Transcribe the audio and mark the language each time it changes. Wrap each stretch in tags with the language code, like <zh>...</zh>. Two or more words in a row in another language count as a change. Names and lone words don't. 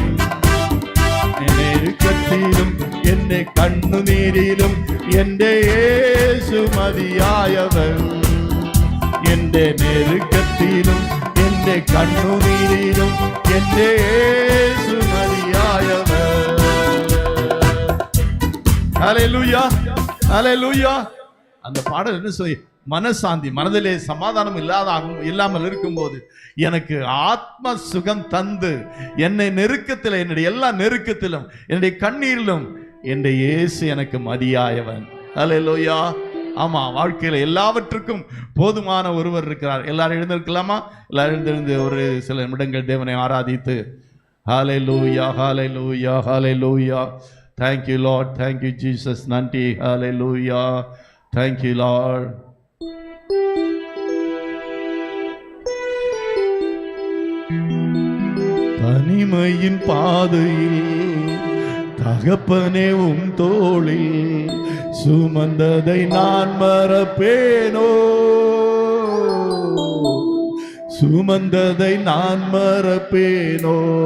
<ml>നെരുക്കത്തിലും എന്നെ കണ്ണുനീരിലും എന്റെ യേശു മതിയായവൻ. എന്റെ നെരുക്കത്തിലും എന്റെ കണ്ണുനീരിലും എന്റെ യേശു മതിയായവൻ.</ml> <ta>ஹல்லேலூயா, ஹல்லேலூயா. அந்த பாடல் என்ன சொல்லி, மனசாந்தி, மனதிலே சமாதானம் இல்லாமல் இருக்கும்போது எனக்கு ஆத்ம சுகம் தந்து என்னை நெருக்கத்தில், என்னுடைய எல்லா நெருக்கத்திலும் என்னுடைய கண்ணீரிலும் என்னுடைய இயேசு எனக்கு மதியாயவன். ஹல்லேலூயா. ஆமா, வாழ்க்கையில எல்லாவற்றுக்கும் போதுமான ஒருவர் இருக்கிறார். எல்லாரும் எழுந்திருக்கலாமா? எல்லாரும் எழுந்திருந்து ஒரு சில நிமிடங்கள் தேவனை ஆராதித்து ஹல்லேலூயா, ஹல்லேலூயா, ஹல்லேலூயா.</ta> <en>Thank you Lord, thank you Jesus, நன்றி. Hallelujah, thank you Lord.</en> <ta>தனிமையின் பாதையில் தகப்பனே உம் தோளில் சுமந்ததை நான் மறப்பேனோ, சுமந்ததை நான் மறப்பேனோ.</ta>